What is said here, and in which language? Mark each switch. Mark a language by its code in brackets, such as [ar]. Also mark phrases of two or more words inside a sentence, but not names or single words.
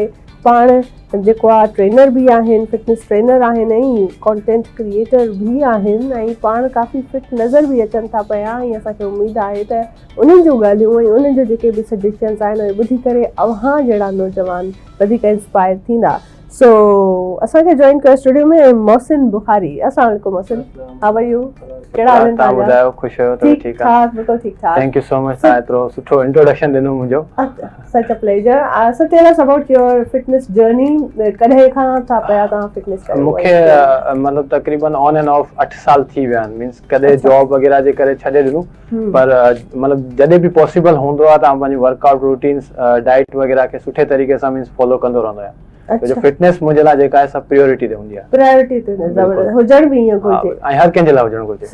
[sd] पाण जेको आहे ट्रेनर बि आहिनि [en] fitness trainer [sd] आहिनि ऐं [en] content creator [sd] बि आहिनि ऐं पाण काफ़ी फिट नज़र बि अचनि था पिया ऐं असांखे उमेदु आहे त उन्हनि जूं ॻाल्हियूं ऐं उन्हनि जो जेके बि सजेशन्स आहिनि उहे ॿुधी करे अव्हां जहिड़ा नौजवान वधीक इंस्पायर थींदा। सो असांखे जॉइन कयो स्टूडियो में मोहसिन बुखारी। [ar] السلام عليكم मोहसिन, [en] How are you? [sd] कहिड़ा हाल आहिनि तव्हां तव्हांजा? ॿुधायो, ख़ुशि आहियो? ठीक ठीकु आहे? ठाक, बिल्कुलु ठीक ठाक। [en] Thank you so much, [sd] तव्हां एतिरो सुठो इंट्रोडक्शन ॾिनो मुंहिंजो। [en] Such a pleasure. So tell us about your fitness journey. [sd] कॾहिं खां था पिया तव्हां फिटनेस कयो? मूंखे मतिलबु तक़रीबन [en] on and off [sd] 8 साल थी विया आहिनि। मीन्स कॾहिं जॉब वग़ैरह जे करे छॾे ॾिनो, पर मतिलबु जॾहिं बि पॉसिबल हूंदो आहे त पंहिंजी [en] workout routines, [sd] डाइट वग़ैरह खे सुठे तरीक़े सां मीन्स फॉलो कंदो रहंदो आहियां। जो फिटनेस मुंहिंजे लाइ जेका आहे सभु प्रायोरिटी ते हूंदी आहे। प्रायोरिटी ते ज़बरदस्त हुजण बि ईअं घुरिजे, ऐं हर कंहिंजे लाइ हुजणु घुरिजे।